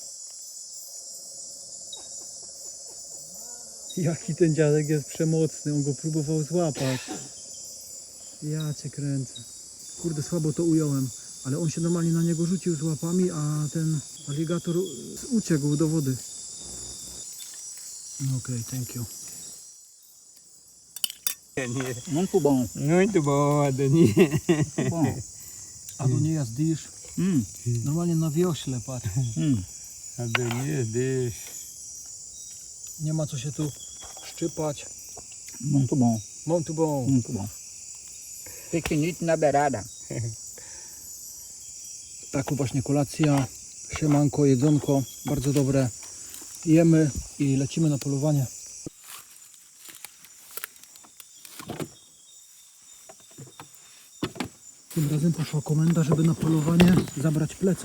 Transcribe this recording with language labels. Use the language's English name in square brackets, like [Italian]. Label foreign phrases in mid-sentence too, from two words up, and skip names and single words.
[Polish] Jaki ten dziadek jest przemocny, on go próbował złapać. Ja cię kręcę. Kurde, słabo to ująłem, ale on się normalnie na niego rzucił z łapami, a ten aligator uciekł do wody. [English] Okej, thank you. [Portuguese] Muito bom. Muito bom, Adonia. Bom. [English] Adonia dish. [Polish] Normalnie na wiośle, patrz. [English] Adonia dish. [Polish] Nie ma co się tu szczypać. [Portuguese] Muito bom. Muito bom. Muito bom. Piquenique na beirada. [Polish] Taką właśnie kolacja, siemanko, jedzonko, bardzo dobre. Jemy i lecimy na polowanie. Tym razem poszła komenda, żeby na polowanie zabrać plecak.